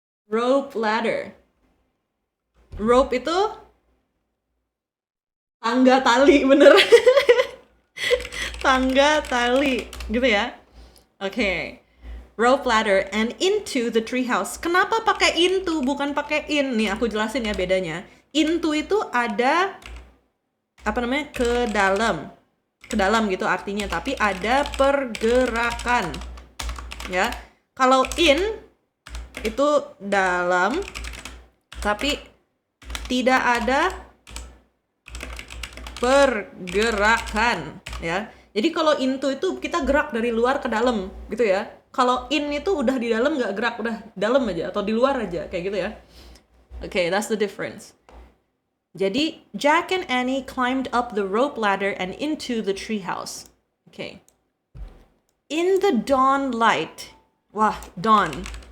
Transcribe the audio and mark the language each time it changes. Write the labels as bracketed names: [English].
[Indonesian] Rope ladder. Rope itu tangga tali, bener. Tangga tali, gitu ya. Oke. Okay. [English] Rope ladder and into the treehouse. [Indonesian] Kenapa pakai into bukan pakai in? Nih aku jelasin ya bedanya. Into itu ada apa namanya? Ke dalam. Ke dalam gitu artinya, tapi ada pergerakan. Ya. Kalau in itu dalam tapi tidak ada pergerakan, ya. Jadi kalau into itu kita gerak dari luar ke dalam gitu ya. Kalau in itu udah di dalam nggak gerak, udah dalam aja atau di luar aja kayak gitu ya. [English] Okay, that's the difference. Jadi Jack and Annie climbed up the rope ladder and into the treehouse. Okay. In the dawn light. Wah, dawn.